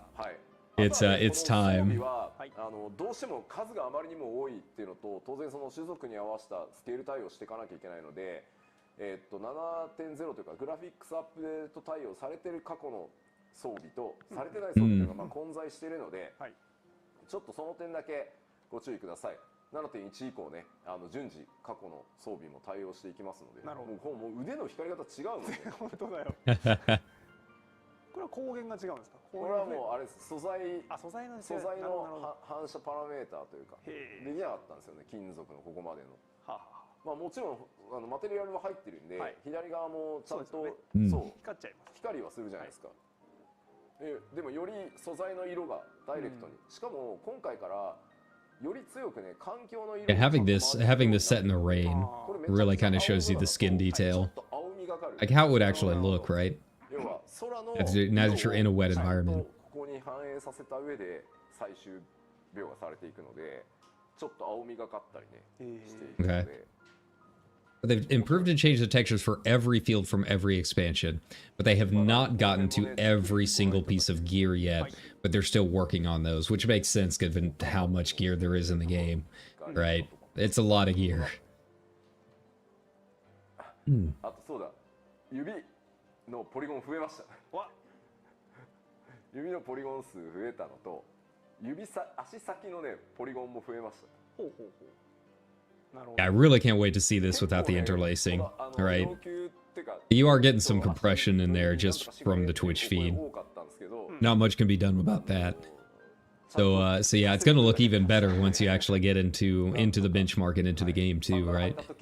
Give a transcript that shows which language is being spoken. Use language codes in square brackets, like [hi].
[ja] はい。 [en] It's time. [ja] どうしても数があまりにも多いっていうのと、当然その種族に合わせたスケール対応していかなきゃいけないので、7.0 というかグラフィックスアップデート対応されてる過去の装備とされてない装備というのがまあ混在しているので、ちょっとその点だけご注意ください。 7.1 以降ね、順次過去の装備も対応していきますので、もう腕の光り方違うので。本当だよこれは光源が違うんですか？これはもうあれ素材の反射パラメーターというかできなかったんですよね、金属のここまでの。まあもちろんマテリアルも入ってるんで、左側もちゃんとそう光っちゃいます。光はするじゃないですか。でもより素材の色がダイレクトに、しかも今回からより強くね環境の色 [en] And having this set in the rain really kind of shows you the skin detail. Like how it would actually look, right? Now that you're in a wet environment. [ja] ここに反映させた上で最終描画されていくので、ちょっと青みがかったりねしていくので。 [en] They've improved and changed the textures for every field from every expansion, but they have not gotten to every single piece of gear yet, but they're still working on those, which makes sense given how much gear there is in the game, right? It's a lot of gear. [ja] あとそうだ、指のポリゴン増えました。指のポリゴン数増えたのと、足先のねポリゴンも増えました。ほうほうほう。 [en] Yeah, I really can't wait to see this without the interlacing. All right. You are getting some compression in there just from the Twitch feed. Not much can be done about that. So yeah, it's going to look even better once you actually get into the benchmark and into the game too, right?